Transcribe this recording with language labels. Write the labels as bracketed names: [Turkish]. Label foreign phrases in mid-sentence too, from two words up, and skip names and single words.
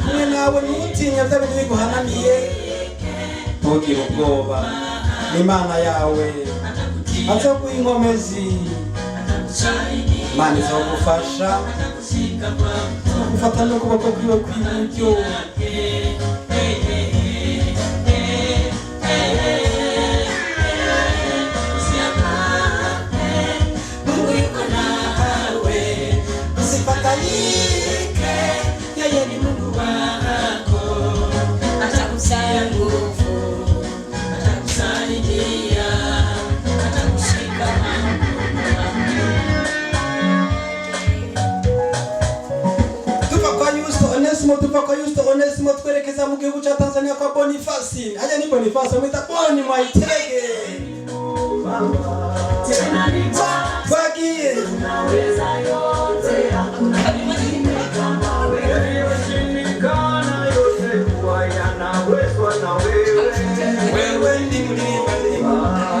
[Rundi] kumwe nawe ntutinya bya bintu biguhanamiye ntugire ubwoba n'Imana yawe azoguha inkomezi Imana izogufasha gufata n'ukuboko kwiwe kw'iburyo [Swahili] Mungu yuko nawe, usifadhaike, yeye ni Mungu wako, atakutia nguvu, atakusaidia, atakushika mkono wako. [Rundi] tuva kwa Yusto Onesmo twerekeza mu gihugu cha Tanzania kwa Boniface [Swahili] haya ni [Rundi] Boniface mwita Boni Mwaitege twagiye [Swahili] Unaweza yote, hakuna mwingine kama wewe. wewe ndi mlimba